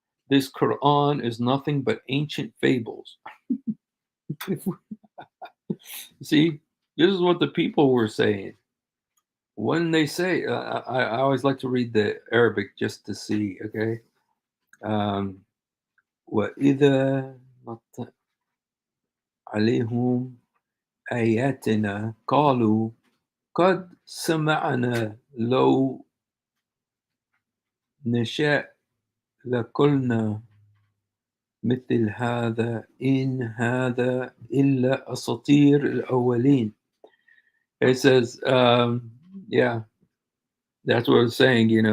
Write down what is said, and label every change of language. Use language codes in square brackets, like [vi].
[en] This Quran is nothing but ancient fables. See, this is what the people were saying. When they say, I always like to read the Arabic just to see, okay? [ar] وَإِذَا نَطَّ عَلَيْهُمْ آيَاتِنَا قَالُوا قَدْ سَمَعْنَا لَوْ نَشَاءُ لَقُلْنَا مثل هذا إن هذا إلا أساطير الأولين. [en] It says, yeah, that's what it's saying.